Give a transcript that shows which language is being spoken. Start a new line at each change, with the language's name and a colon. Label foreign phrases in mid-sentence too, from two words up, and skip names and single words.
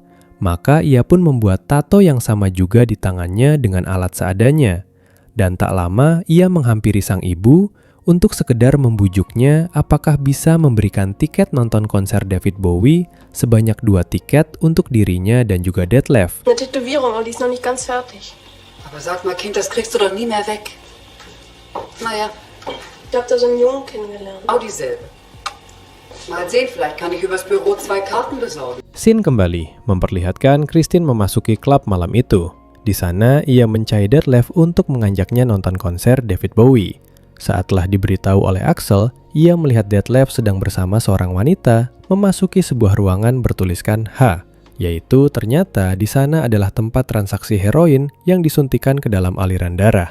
Indonesian: Maka ia pun membuat tato yang sama juga di tangannya dengan alat seadanya. Dan tak lama ia menghampiri sang ibu untuk sekedar membujuknya apakah bisa memberikan tiket nonton konser David Bowie sebanyak 2 tiket untuk dirinya dan juga Detlef.
German: Eine Tätowierung, aber die ist noch nicht ganz fertig. Aber sag mal, Kind, das kriegst du doch nie mehr weg. Naja, Ich habe da so einen Jungen kennengelernt. auch dieselbe. Mal sehen, vielleicht kann ich übers Büro 2 Karten besorgen.
Indonesian: Scene kembali memperlihatkan Christine memasuki klub malam itu. Di sana ia mencari Detlef untuk mengajaknya nonton konser David Bowie. Saat telah diberitahu oleh Axel, ia melihat Detlef sedang bersama seorang wanita memasuki sebuah ruangan bertuliskan H, yaitu ternyata di sana adalah tempat transaksi heroin yang disuntikan ke dalam aliran darah.